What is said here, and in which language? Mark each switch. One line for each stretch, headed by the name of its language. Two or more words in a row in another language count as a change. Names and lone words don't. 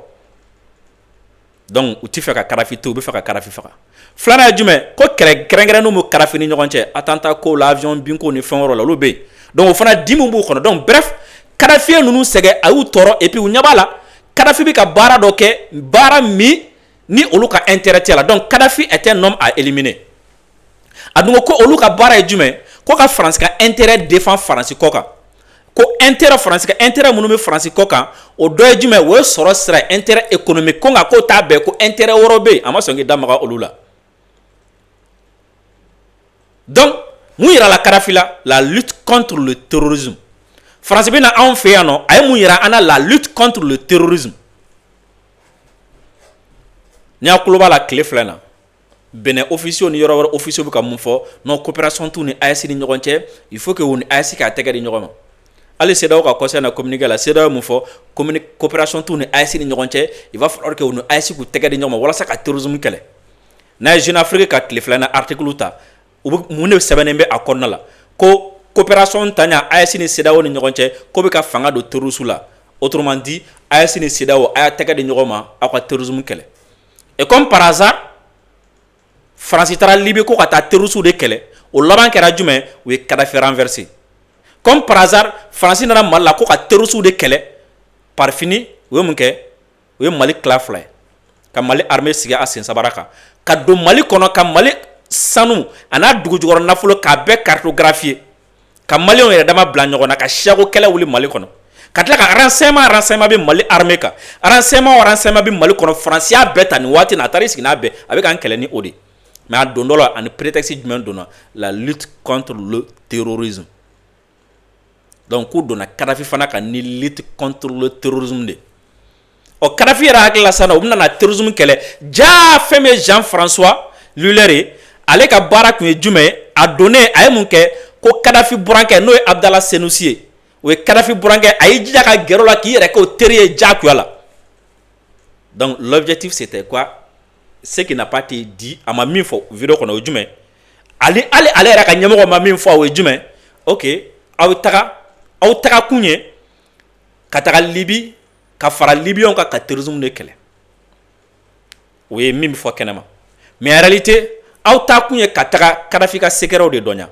Bambara: Donc u tɛ fɛ ka Kadhafi to u bɛ fɛ ka Kadhafi faga. Filanan ye jumɛn? Ko kɛlɛ kɛrɛnkɛrɛnnenw bɛ Kadhafi ni ɲɔgɔn cɛ. Attentat ko la, avion binko ni fɛn wɛrɛw la olu bɛ yen. Donc o fana dimiw b'u kɔnɔ. Donc bref, Kadhafi ye ninnu sɛgɛ a y'u tɔɔrɔ
French: et puis
Bambara: u ɲɛ b'a la Kadhafi bɛ ka baara dɔ kɛ baara min ni olu ka intérêt tɛ la.
French: Donc Kadhafi est un homme à éliminer.
Bambara: A dun ko olu ka baara ye jumɛn? Ko ka France ka
French: intérêt défend
Bambara: France kɔ kan. Ko intérêt France ka intérêt minnu bɛ France kɔ kan o dɔ ye jumɛn? O ye sɔrɔ sira
French: intérêt économique
Bambara: ko nka k'o t'a bɛɛ ko intérêt wɛrɛw bɛ yen a ma sɔn k'i da maga olu la. Donc mun yira la Kadhafi
French: la lutte contre le terrorisme.
Bambara: France bɛ na anw fɛ yan nɔ a ye mun yira an na
French: la lutte contre le terrorisme.
Bambara: Ni y'a kulo b'a la tile filɛ na Benin officiaux ni yɔrɔ wɛrɛ officiaux bɛ ka mun fɔ
French: non coopération
Bambara: t'u ni AES ni ɲɔgɔn cɛ
French: il faut que
Bambara: u ni AES k'a tɛgɛ di ɲɔgɔn ma. Hali CEDEAO ka conseil na communiqué la CEDEAO mun fɔ coopération t'u ni AES ni ɲɔgɔn cɛ
French: il va falloir que
Bambara: u ni AES k'u tɛgɛ di ɲɔgɔn ma walasa ka terrorisme kɛlɛ. N'a ye Jeune Afrique ka tile filɛ na article ta u bɛ mun de sɛbɛnnen bɛ a kɔnɔna la ko coopération ta ɲa AES ni CEDEAO ni ɲɔgɔn cɛ ko bɛ ka fanga don terroristes la.
French: Autrement dit
Bambara: AES ni CEDEAO a y'a tɛgɛ di ɲɔgɔn ma aw ka terrorisme kɛlɛ.
French: Et comme par hasard
Bambara: France taara Libye ko ka taa terroristes de kɛlɛ o laban kɛra jumɛn? U ye Kadhafi renversé.
French: Comme par hasard
Bambara: France nana Mali la ko ka terroristes de kɛlɛ
French: par fini
Bambara: u ye mun kɛ? U ye Mali tila fila ye ka Mali armée sigi a sen sabara kan ka don Mali kɔnɔ ka Mali sanu a n'a dugujukɔrɔ nafolo k'a bɛɛ cartographier ka Maliens yɛrɛ dama bila ɲɔgɔn na ka siyago kɛlɛ wuli Mali kɔnɔ ka tila ka renseignement bɛ Mali armée kan renseignement bɛ Mali kɔnɔ France y'a bɛɛ ta nin waati na a taara i sigi n'a bɛɛ a bɛ k'an kɛlɛ ni o de mais a don dɔ la ani prétexte jumɛn donna
French: la lutte contre le terrorisme.
Bambara: Donc k'u donna Kadhafi fana ka ni
French: lutte contre le terrorisme
Bambara: de. Ɔ Kadhafi yɛrɛ hakili la sisan u bɛna na terrorisme kɛlɛ jaa fɛn min ye Jean-François Luller ye ale ka baara tun ye jumɛn ye a donnen a ye mun kɛ ko Kadhafi burankɛ n'o ye Abdallah Senussi ye o o ye Kadhafi burankɛ a y'i jija ka gɛrɛ o la k'i yɛrɛ kɛ o teri ye diyagoya la.
French: Donc l'objectif c'était quoi? Ce qui n'a pas été dit
Bambara: a ma min fɔ vidéo kɔnɔ o ye jumɛn? Ale yɛrɛ ka ɲɛmɔgɔ ma min fɔ o ye jumɛn? Ok, aw taga kun ye ka taga Libi ka fara Libyɛnw kan ka terrorisme de kɛlɛ. O ye min bɛ fɔ kɛnɛma.
French: Mais en réalité
Bambara: aw ta kun ye ka taga Kadhafi ka secret de dɔnya.